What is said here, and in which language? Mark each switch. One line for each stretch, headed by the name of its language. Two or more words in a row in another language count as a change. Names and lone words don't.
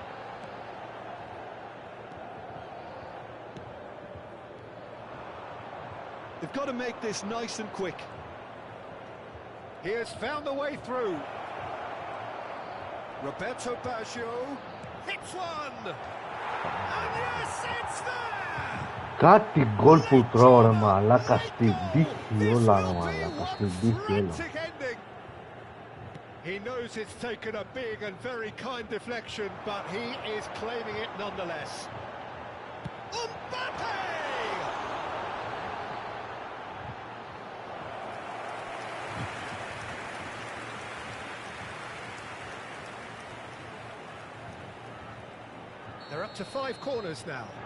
English: They've got to make this nice and quick. He has found a way through. Roberto Baggio hits one. And yes, it's there.
Greek: Κάτι γκολ που τρώω ρε μαλάκα στην τύχη όλα ρε μαλάκα, στην τύχη όλα.
English: He knows it's taken a big and very kind deflection, but he is claiming it nonetheless. Mbappe! They're up to 5 corners now.